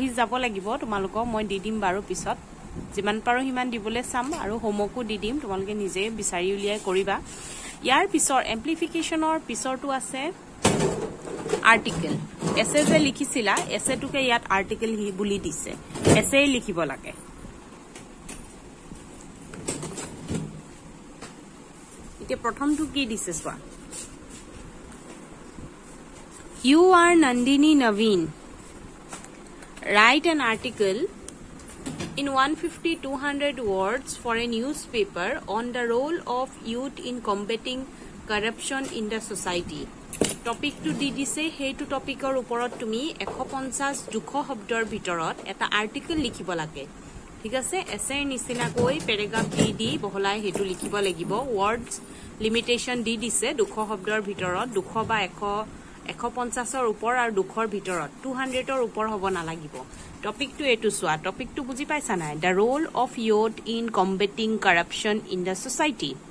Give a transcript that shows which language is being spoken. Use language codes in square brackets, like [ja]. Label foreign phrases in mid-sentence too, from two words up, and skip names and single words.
[as] যাব লাগিব তোমালোকক মই দি দিম বাৰু পিছত যিমান পাৰো হিমান দিবলৈ চাম আৰু হোমৱৰ্কো দি দিম তোমালোকে নিজে বিচাৰি উলিয়াই কৰিবা ইয়াৰ পিছৰ এম্প্লিফিকেশনৰ পিছৰটো আছে [en] article essay [as] যে লিখিছিলা এছেটোকে ইয়াত আৰ্টিকেল বুলি দিছে এছে লিখিব লাগে এতিয়া প্ৰথমটো কি দিছে চোৱা [en] You are Nandini Naveen. Write an article in 150-200 words for a newspaper on the role of youth in combating corruption in the society. [as] টপিক তো দিছে হেতু টপিকৰ ওপৰত তুমি 150-200 শব্দৰ ভিতৰত এটা আৰ্টিকেল লিখিব লাগে ঠিক আছে এছে নিচিনা কৈ প্যাৰাগ্ৰাফ দি বহলাই হেতু লিখিব লাগিব [en] words limitation [as] দি দিছে 200 শব্দৰ ভিতৰত 200 বা 150 ওপৰ আৰু 200ৰ ভিতৰত 200ৰ ওপৰ হ'ব নালাগিব টপিকটো এটু সোৱা টপিকটো বুজি পাইছা নাই [en] the role of youth in combating corruption in the society